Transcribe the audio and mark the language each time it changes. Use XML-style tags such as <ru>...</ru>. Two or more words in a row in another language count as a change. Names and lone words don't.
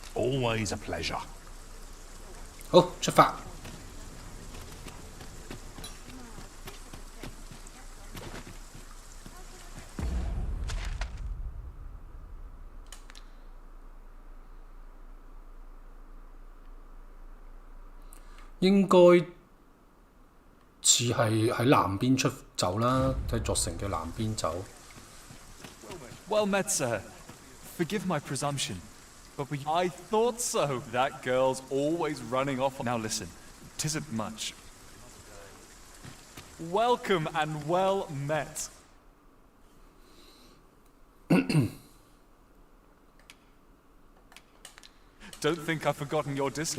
<en>Always a pleasure.</en> <yue>好，出發。應該似係喺南邊出走啦，喺座城嘅南邊走。</yue> <en>Well met, sir. Forgive my presumption, but I thought so. That girl's always running off. Now listen, 'tisn't much. Welcome and well met. Don't think I've forgotten your distance.</en>